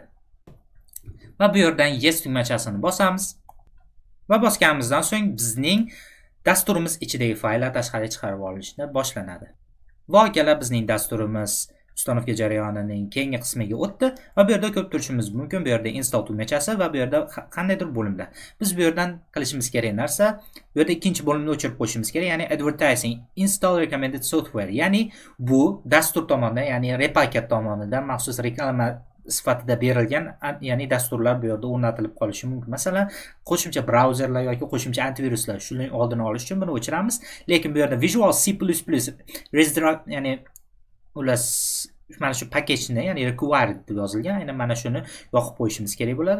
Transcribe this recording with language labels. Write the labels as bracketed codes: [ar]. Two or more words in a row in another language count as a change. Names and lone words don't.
[uz] Va bu yerdan yes tugmachasini bosamiz va bosganimizdan so'ng bizning dasturimiz ichidagi fayllar tashqariga chiqarib olinishni boshlanadi. Va akalar, bizning dasturimiz ustanovka jarayonining keyingi qismiga o'tdi va bu yerda ko'rib turishimiz mumkin. Bu yerda install tugmachasi va bu yerda qandaydir bo'limlar. Biz bu yerdan qilishimiz kerak narsa, bu yerda ikkinchi bo'limni o'chirib qo'yishimiz kerak, ya'ni [en] advertising install recommended software. [uz] Ya'ni bu dastur tomonidan, ya'ni repaket tomonidan maxsus reklama sifatida berilgan, ya'ni dasturlar bu yerda o'rnatilib qolishi mumkin. Masalan, qo'shimcha brauzerlar yoki qo'shimcha antiviruslar, shuning oldini olish uchun buni o'chiramiz. Lekin bu yerda Visual C++ ya'ni ular mana shu paketni, ya'ni required deb yozilgan, aynan mana shuni yoqib qo'yishimiz kerak bo'ladi.